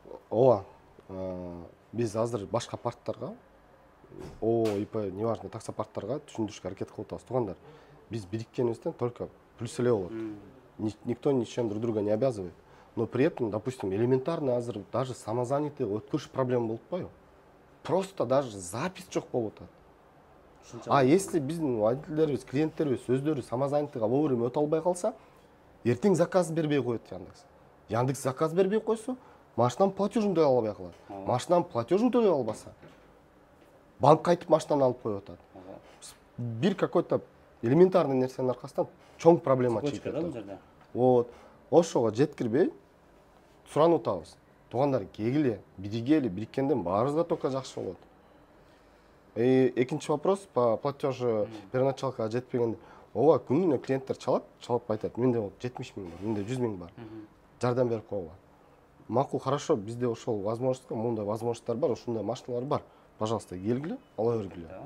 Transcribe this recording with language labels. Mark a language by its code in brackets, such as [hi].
[ky] Ооба, биз азыр башка парктарга, ООО, ИП, неважно, таксопарктарга түшүндүрүшкө аракет кылып атабыз. Туугандар, биз бириккенибизден только плюс эле болот. [ru] Никто ничем друг друга не обязывает. Но при этом, допустим, элементарно [ky] азыр даже самозанятый өткөрүш проблема болуп атпайбы? Просто даже запись жок болуп атат. А если биздин водительдерибиз, клиенттерибиз өздөрү самозанятыйга вовремя өтө албай калса, эртең заказ бербей коет Яндекс. Яндекс заказ бербей койсо, машинанын платежин төлөй албай калат. Машинанын платежин төлөй албаса, банк кайтып машинаны алып коюп атат. Бир какой-то элементарный нерсенин аркасынан чоң проблема чыгып атат. Вот, ошого жеткирбей суранып атабыз. Туугандар, кегиле, биригели, бириккенден баарыбызга только жакшы болот. Экинчи вопрос по платежу первоначалкага жетпегенде. Ооба, күнүнө клиенттер чалып айтат, менде 70 миң бар, менде 100 миң бар. Жардам берип койгула. Макул, хорошо, bizde ошол возможностька, мындай возможностьтар бар, ушундай машиналар бар. Пожалуйста, келгиле, ала бергиле.